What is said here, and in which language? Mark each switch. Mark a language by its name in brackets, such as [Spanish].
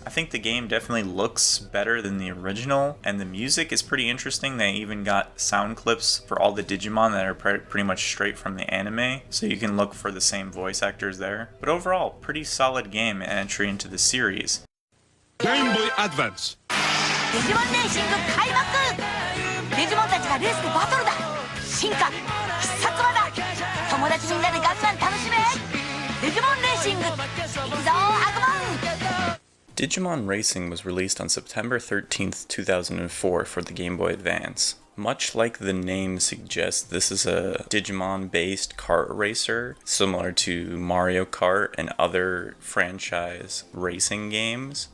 [English] I think the game definitely looks better than the original, and the music is pretty interesting. They even got sound clips for all the Digimon that are pretty much straight from the anime, so you can look for the same voice actors there. But overall, pretty solid game and entry into the series. Game Boy Advance. [Japanese] デジモンレーシング開幕。デジモンたちがレースでバトルだ。進化必殺技、友達みんなでガンガン楽しめ。デジモンレーシング、行くぞアグモン。 [English] Digimon Racing was released on September 13th, 2004 for the Game Boy Advance. Much like the name suggests, this is a Digimon-based kart racer, similar to Mario Kart and other franchise racing games.